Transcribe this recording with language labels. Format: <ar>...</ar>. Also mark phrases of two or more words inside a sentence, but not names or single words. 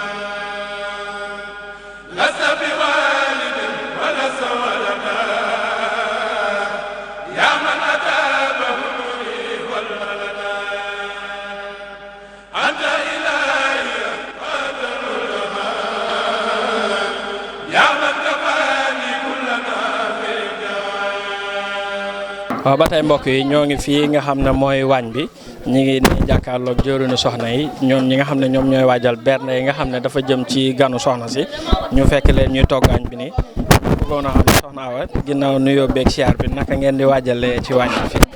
<ar>لست بوالد ولست ولدا يا من أتى بهمري والولدا أنت إلهي قدر الجمال يا من كفاني كل ما في الجمال.</ar> <wo>waaw ba tey mbokk yi ñoo ngi fii nga xam ne mooy waañ bi ñi ngi ni jàkkaarloog jëruñu soxna yi ñoom ñi nga xam ne ñoom ñooy waajal bernde yi nga xam ne dafa jëm ci ganu soxna si ñu fekk leen ñuy togg añ bi nii bëggoon a xam ne soxna Awa ginnaaw nuyoo beeg siyaar bi naka ngeen di waajalee ci waañ bi fii.</wo>